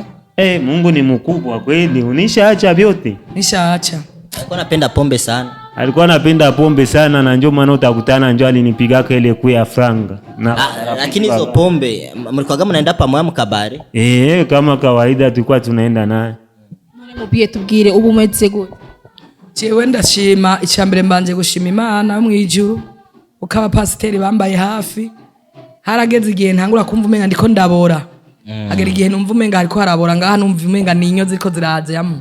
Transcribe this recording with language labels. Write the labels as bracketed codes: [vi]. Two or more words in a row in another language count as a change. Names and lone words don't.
[sw] Mungu ni mkubwa kweli. Unishaacha vyote? Nishaacha. Alikuwa anapenda pombe sana na njoo maana utakutana njoo alinipiga ile kuya franga. Lakini hizo pombe mlikuwa mnaenda pamoja mkabare? Kama kawaida tulikuwa tunaenda naye. [rn] Mubie tubwire ubu umeze gute? Jewe ndashima icyambere mbanje gushima Imana mwijuru. Ukaba pasiteri bambaye hafi. Harageze igihe ntangura kumva umenga ndiko ndabora. Agera igihe numva umenga ariko harabora ngaha numva umenga ninyo ziko ziraza yamu.